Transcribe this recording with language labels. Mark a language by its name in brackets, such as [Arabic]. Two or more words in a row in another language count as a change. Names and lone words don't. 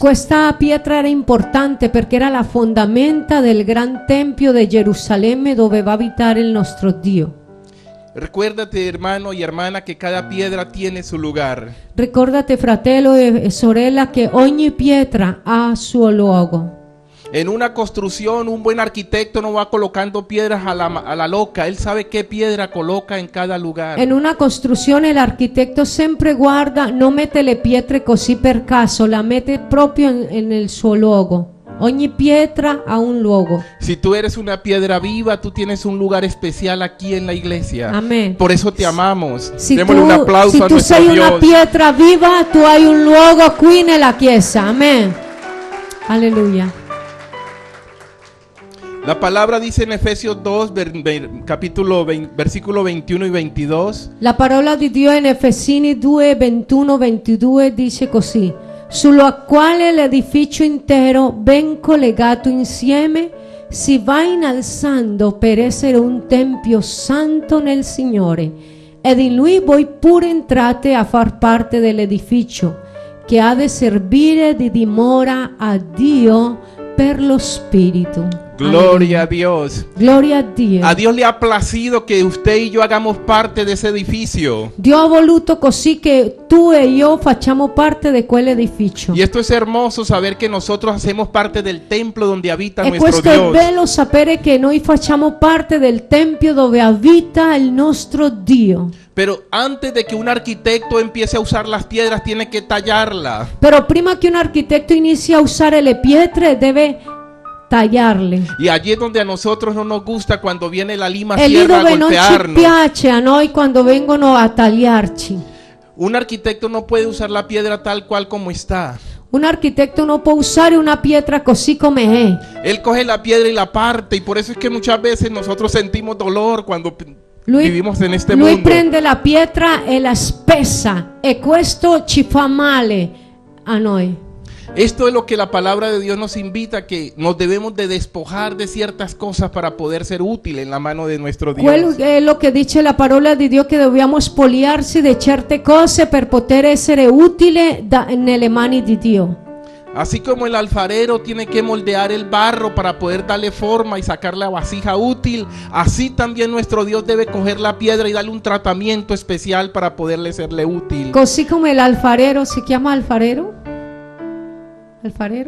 [Italian] Questa pietra era importante perché era la fondamenta del gran tempio di Gerusalemme dove va a abitare il nostro Dio. [Spanish] Recuérdate, hermano y hermana, que cada piedra tiene su lugar. [Italian] Ricordate, fratello e sorella, che ogni pietra ha suo luogo. [Spanish] En una construcción, un buen arquitecto no va colocando piedras a la loca. Él sabe qué piedra coloca en cada lugar. [Italian] In una costruzione l'architetto sempre guarda, non mette le pietre così per caso, la mette proprio nel suo luogo. Ogni pietra ha un luogo. [Spanish] Si tú eres una piedra viva, tú tienes un lugar especial aquí en la iglesia. Amén. Por eso te amamos. [Italian] Si [Spanish] Démosle un aplauso a [Italian] tu [Spanish] nuestro [Italian] sei [Spanish] Dios. [Italian] una pietra viva, tu hai un luogo qui nella chiesa. Amen. Alleluia. [Spanish] La palabra dice en Efesios 2, versículo 21 y 22. [Italian] La parola di Dio in Efesini 2, 21, 22 dice così: sulla quale l'edificio intero, ben collegato insieme, si va innalzando per essere un tempio santo nel Signore, ed in Lui voi pure entrate a far parte dell'edificio, che ha di servire di dimora a Dio per lo Spirito. [Spanish] Gloria a Dios. [Italian] Gloria a Dio. [Spanish] A Dios le ha placido que usted y yo hagamos parte de ese edificio. [Italian] Dio ha voluto così che tu e io facciamo parte di quell'edificio. [Spanish] Y esto es hermoso saber que nosotros hacemos parte del templo donde habita [Italian] E [Spanish] nuestro [Italian] questo è [Spanish] Dios. [Italian] bello sapere che noi facciamo parte del tempio dove abita il nostro Dio. [Spanish] Pero antes de que un arquitecto empiece a usar las piedras, tiene que tallarla. [Italian] Però prima che un architetto inizi a usare le pietre deve tagliarle. [Spanish] Y allí es donde a nosotros no nos gusta cuando viene la lima [Italian] E lì [Spanish] sierra a [Italian] dove non ci [Spanish] golpearnos. [Italian] piace a noi quando vengono a tagliarci. [Spanish] Un arquitecto no puede usar la piedra tal cual como está. [Italian] Un architetto non può usare una pietra così come è. [Spanish] Él coge la piedra y la parte, y por eso es que muchas veces nosotros sentimos dolor cuando vivimos en este [Italian] Lui [Spanish] mundo. [Italian] prende la pietra e la spessa e questo ci fa male a noi. [Spanish] Esto es lo que la palabra de Dios nos invita, que nos debemos de despojar de ciertas cosas para poder ser útiles en la mano de nuestro [Italian] Quello [Spanish] Dios. [Italian] è lo che dice la parola di Dio, che dobbiamo spogliarsi di certe cose per poter essere utile nelle mani di Dio. [Spanish] Así como el alfarero tiene que moldear el barro para poder darle forma y sacar la vasija útil, así también nuestro Dios debe coger la piedra y darle un tratamiento especial para poderle serle útil. [Italian] Così come l'alfarero, si chiama alfarero? [Spanish] Alfarero?